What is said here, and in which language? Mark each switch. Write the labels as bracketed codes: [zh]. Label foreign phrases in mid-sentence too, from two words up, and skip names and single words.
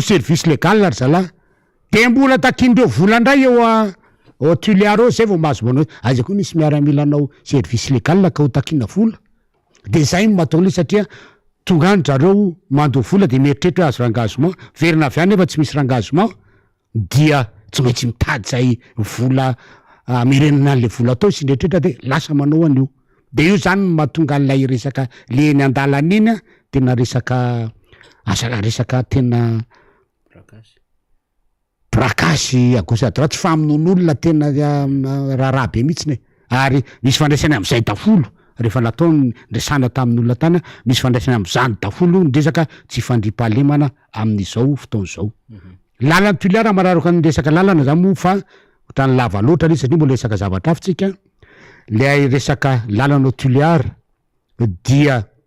[fr] service légal [mg] ary zalahy de mbola takindreo volandray ao Tuliary zay vao mahazo manao aza koa nisy miaramila anao [fr] service légal [mg] ka ho takina vola de zay mataole satria tonga any zareo mandoa vola de mieritreritra hoe azo engagement verina avy any nefa tsy misy engagement dia tsy maintsy mitady zay vola mirenina an'le vola atao sy ndrehetrrehetra de lasa manao an'io de io zany mahatonga an'lay resaka le eny andalana iny tena resaka tena prakasy [fr] à gauche à droite [mg] fa amin'olona tena raharaha be mihitsy ary misy fandraisany am'izay dafolo rehefa natao ndresana tamin'olona tany misy fandraisany am'izany dafolo ndresaka tsy fandripahalemana amin'izao fotoana zao lalana Tuliary mararoka ny resaka lalana zany moa fa ohatrany lava loatra izy satria mbola resaka zavatra afitsika le resaka lalana Tuliary dia